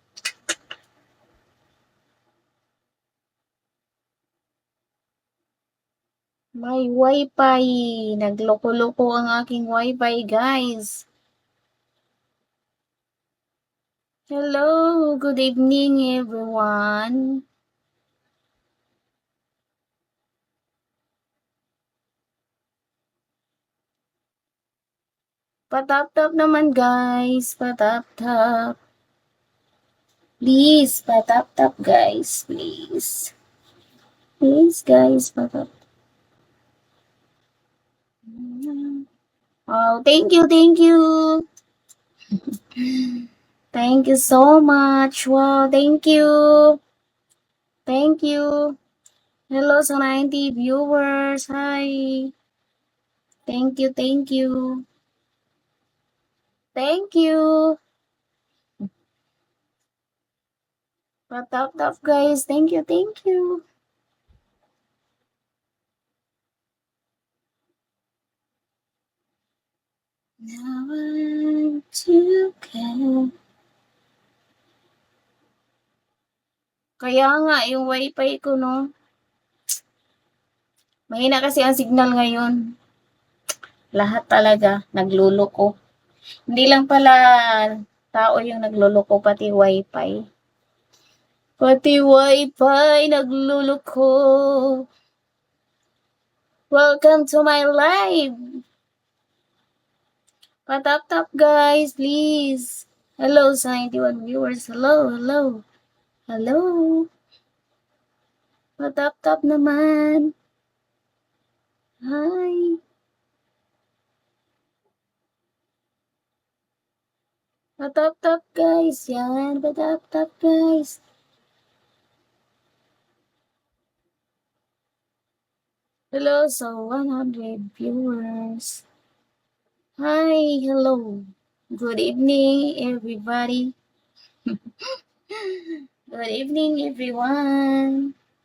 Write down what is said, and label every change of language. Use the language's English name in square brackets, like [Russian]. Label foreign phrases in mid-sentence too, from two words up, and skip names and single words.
[English] my wifi. [Filipino] Nagloko-loko ang aking wifi, guys. [English] Hello, good evening, everyone. [Filipino] Patap-tap naman, guys. Patap-tap. Please, patap-tap, guys. [English] Please. Please, guys, patap. Oh, thank you, thank you. Thank you so much. Wow, thank you. Thank you. [Filipino] Hello sa 90 viewers. Hi. [English] Thank you, thank you. Thank you. [Filipino] Patap-tap, guys. [English] Thank you, thank you. Now I'm together. [Filipino] Kaya nga, yung wifi ko, no? Mahina kasi ang signal ngayon. Lahat talaga, nagluloko. Hindi lang pala tao yung nagluloko, pati wifi. Pati wifi nagluloko. [English] Welcome to my live. [Filipino] Patap-tap, [English] guys, please. Hello sa 91 viewers. Hello, hello. Hello. [Filipino] Patap-tap naman. Hi. Patap-tap, guys. Yan, patap-tap, guys. Hello sa 100 viewers. [English] Hi, hello. Good evening, everybody. Good evening, everyone.